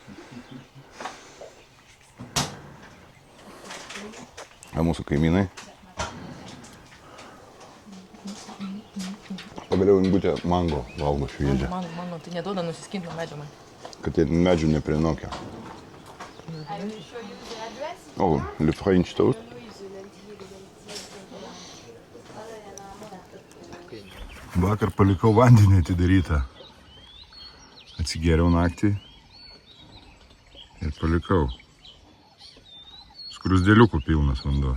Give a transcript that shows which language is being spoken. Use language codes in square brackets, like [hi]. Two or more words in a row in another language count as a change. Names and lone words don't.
[lt] A mūsų kaimynai? Pagaliau Ingutė mango valgo šviežią. Mango, tai neduoda nusiskinti nuo medžio man. Kad jie medžių neprinokia. O, [fr] le [en] French toast. [lt] Vakar palikau vandenį atidarytą. Atsigėriau naktį ir palikau. Skrusdėliukų pilnas vanduo.